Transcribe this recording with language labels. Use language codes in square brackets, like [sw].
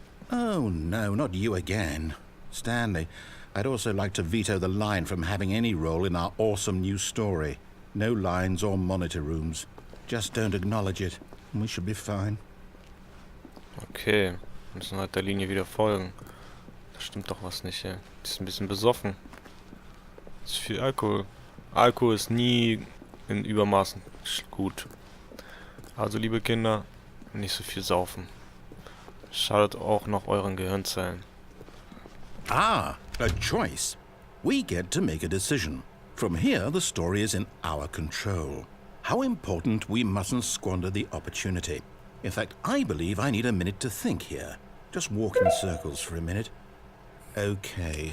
[en] Oh, no, not you again. Stanley, I'd also like to veto the line from having any role in our awesome new story. No lines or monitor rooms. Just don't acknowledge it, and we should be fine. [de] Okay, müssen halt der Linie wieder folgen. Da stimmt doch was nicht hier. Die ist ein bisschen besoffen. Das ist viel Alkohol. Alkohol ist nie in Übermaßen gut. Also liebe Kinder, nicht so viel saufen. Schadet auch noch euren Gehirnzellen. [en] Ah, a choice. We get to make a decision. From here, the story is in our control. How important we mustn't squander the opportunity. In fact, I believe I need a minute to think here. Just walk in circles for a minute. Okay,